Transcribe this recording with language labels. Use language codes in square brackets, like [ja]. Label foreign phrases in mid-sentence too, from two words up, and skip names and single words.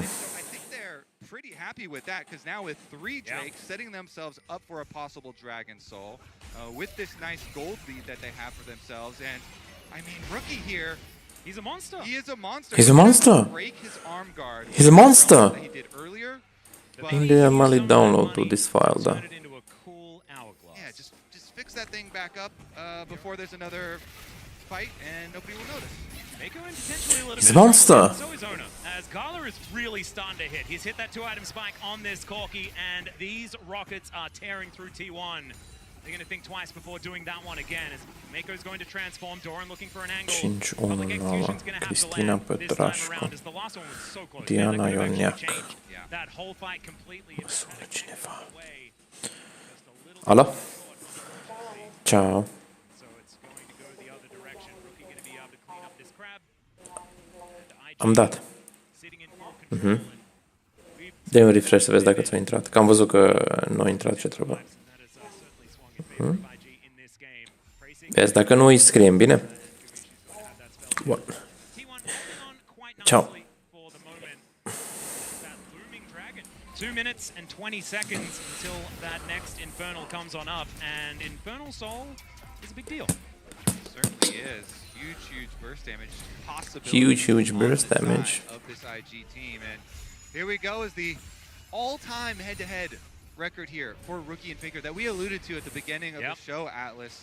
[en] So I think they're pretty happy with that because now with 3 Drakes setting themselves up for a possible Dragon Soul with this nice gold lead that they have for themselves. And I mean, Rookie here, he's a monster. He is a monster. He's a monster. Break his arm guard. He's a monster. That he did earlier. [ro] Unde am mai [en] download to this file, [ro] da. [en] Yeah, just fix that thing back up before there's another fight, and nobody will notice. He's a monster. So is Ona, as Gala is really starting to hit. He's hit that 2-item spike on this Corki, and these rockets are tearing through T1. They're going to think twice before doing that one again. As Mako's going to transform, Doran looking for an angle. [ro] 5-1 la Cristina Petrașcu. Diana Ioniac. Mă sună cineva. Alo? Ciao. Am dat. Dă-i un refresh să vezi dacă ți-a intrat. Că am văzut că nu a intrat ce trebuie. Vezi, dacă nu îi scriem, bine? Bun. Ciao. [en] 2 minutes and 20 seconds until that next Infernal comes on up, and Infernal Soul is a big deal. Certainly is. Huge burst damage. Possibility. Huge burst damage. Of this IG team, and here we go is the all-time head-to-head record here for Rookie and Faker that we alluded to at the beginning of the show, Atlas.